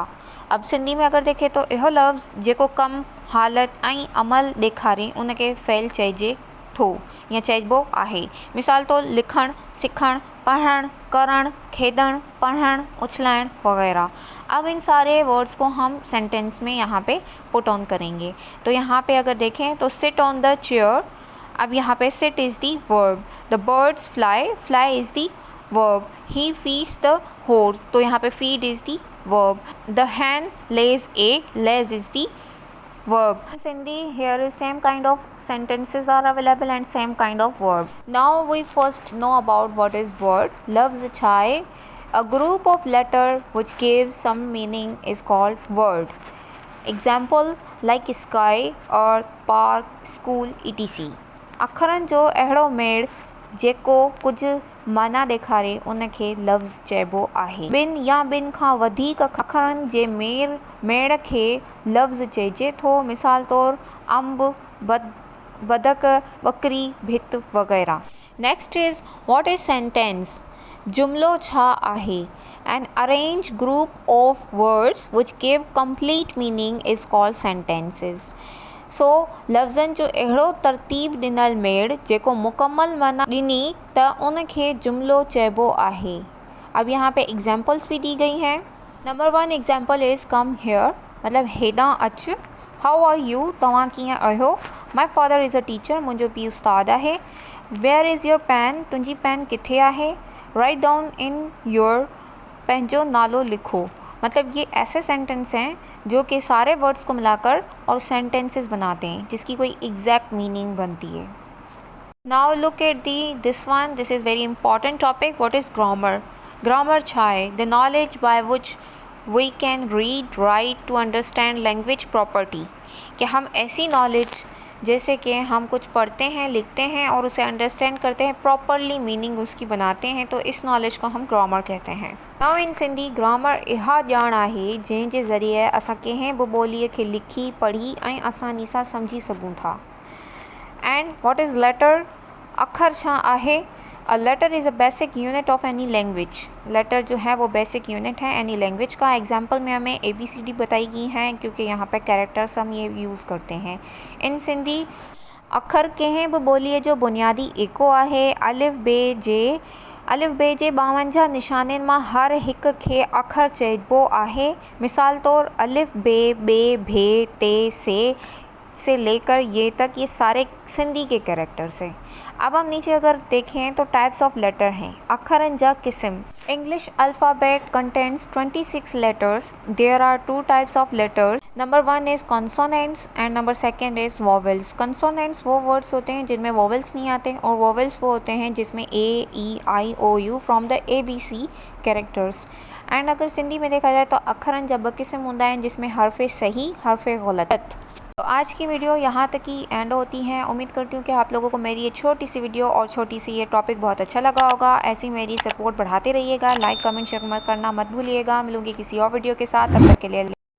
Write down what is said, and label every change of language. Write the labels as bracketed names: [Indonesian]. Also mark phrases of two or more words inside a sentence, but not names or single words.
[Sindhi] अब सिंधी में अगर देखें तो इहो लफ़्ज़ जेको कम, हालत ऐं अमल ॾेखारे उनखे फ़ेल चइजे थो या चइबो आहे। मिसाल तो लिखणु, सिखणु, पढ़णु, करणु, खेॾणु, पढ़णु, उछलाइणु वगैरह। [Hindi] अब इन सारे वर्ड्स को हम सेंटेंस में यहाँ पे [English] put on [Hindi] करेंगे। तो यहाँ पे अगर देखें तो [English] sit on the chair [Hindi] अब यहाँ पे [English] sit is the verb, the birds fly, fly is the verb, he feeds the horse, [Hindi] तो यहाँ पे [English] feed is the verb, the hen lays egg, lays is the verb. In Hindi, here is same kind of sentences are available and same kind of verb. Now we first know about what is word. Loves a chai, a group of letter which gives some meaning is called word. Example like sky, earth, park, school, etc. [Sindhi] अखरनि जो अहिड़ो मेड़ जेको कुझु माना ॾेखारे उनखे लफ़्ज़ चइबो आहे। ॿिनि या ॿिनि खां वधीक अखरनि जे मेड़ खे लफ़्ज़ चइजे थो। मिसाल तौरु अंब, बदक, बकरी, भित वग़ैरह। [English] next is what is sentence. [Sindhi] जुमिलो छा आहे। [English] An arranged group of words which give complete meaning is called sentences. [Sindhi] सो लफ़्ज़नि जो अहिड़ो तरतीब ॾिनल मेड़ जेको मुकमल माना ॾिनी त उनखे जुमिलो चइबो आहे। [Hindi] अब यहाँ पे एग्जाम्पल्स भी दी गई हैं। [English] number 1 example is come here, मतलब [Sindhi] हेॾां अच। [English] how are you, [Sindhi] तव्हां कीअं आहियो। [English] my father is a teacher, [Sindhi] मुंहिंजो पीउ उस्तादु आहे। [English] where is your pen, [Sindhi] तुंहिंजी पेन किथे आहे। [English] write down in your, [Sindhi] पंहिंजो नालो लिखो। [Hindi] मतलब ये ऐसे सेंटेंस हैं जो कि सारे वर्ड्स को मिलाकर और सेंटेंसेस बनाते हैं जिसकी कोई [English] exact meaning [Hindi] बनती है। [English] now look at this one, this is very important topic. what is grammar. [Sindhi] ग्रामर छा है। [English] the knowledge by which we can read write to understand language property, [Hindi] कि हम ऐसी नॉलेज जैसे कि हम कुछ पढ़ते हैं, लिखते हैं और उसे अंडरस्टैंड करते हैं, [English] properly meaning [Hindi] उसकी बनाते हैं, तो इस नॉलेज को हम ग्रामर कहते हैं। [English] now in Sindhi grammar [Sindhi] इहा ॼाण आहे जंहिंजे ज़रिए असां कंहिं बि ॿोलीअ खे लिखी पढ़ी ऐं आसानी सां सम्झी सघूं था। [English] and what is letter. [Sindhi] अखर छा आहे। [English] a letter is a basic unit of any language. [Hindi] लेटर जो है वो [English] basic unit [Hindi] है [English] any language [Hindi] का। एग्जाम्पल में हमें ABCD बताई गई हैं क्योंकि यहाँ पे कैरेक्टर्स हम ये यूज़ करते हैं। [Sindhi] इन सिंधी अखर कंहिं बि ॿोलीअ जो बुनियादी एको आहे। अलिफ बे जे 52 निशाननि मां हर हिक खे अखर चइबो आहे। मिसाल तौर अलिफ बे, बे, भे, ते, [Hindi] से लेकर ये तक, ये सारे सिंधी के कैरेक्टर्स हैं। अब हम नीचे अगर देखें तो [English] types of letter [Hindi] हैं। [Sindhi] अखरनि जा किस्म। [English] English alphabet contains 26 letters. there are 2 types of letters. number 1 is consonants and number 2 is vowels. [Hindi] कॉन्सोनेंट्स वो वर्ड्स होते हैं जिनमें वॉवेल्स नहीं आते और वॉवेल्स वो होते हैं जिसमें A, E, I, O, U [English] from the ABC characters. [Hindi] एंड अगर सिंधी में देखा जाए तो [Sindhi] अखरनि जा 2 किस्म हूंदा आहिनि जिसमें हर्फ़े सही, हर्फ़े ग़लत। [Hindi] तो आज की वीडियो यहाँ तक ही एंड होती है। उम्मीद करती हूँ कि आप लोगों को मेरी ये छोटी सी वीडियो और छोटी सी ये टॉपिक बहुत अच्छा लगा होगा। ऐसी मेरी सपोर्ट बढ़ाते रहिएगा। लाइक, कमेंट, शेयर करना मत भूलिएगा। मिलूंगी किसी और वीडियो के साथ, तब तक के लिए।